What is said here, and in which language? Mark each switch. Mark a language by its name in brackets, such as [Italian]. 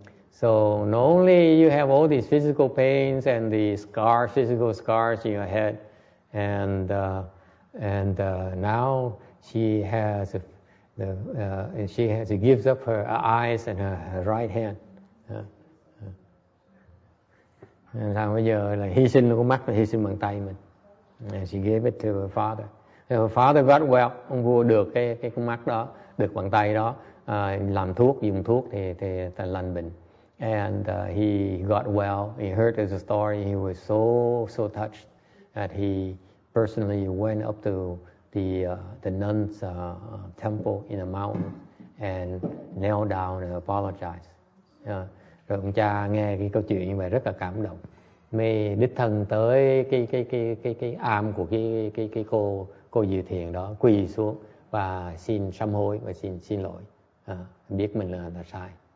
[English] So not only you have all these physical pains and the physical scars in your head, and now she gives up her eyes and her right hand. [Vietnamese] Sao bây giờ là hy sinh con mắt và hy sinh bàn tay mình. [English] And she gave it to her father. Her father got well. [Vietnamese] Ông vua được cái con mắt đó, được bàn tay đó, làm thuốc, dùng thuốc thì lành bệnh. [English] And he got well. He heard the story. He was so touched that he personally went up to the nun's temple in a mountain and knelt down and apologized. [Vietnamese] Rồi ông cha nghe cái câu chuyện như vậy rất là cảm động. Mê đích thân tới cái am của cái cô Diệu Thiện đó, quỳ xuống và xin sám hối và xin lỗi, biết mình là sai.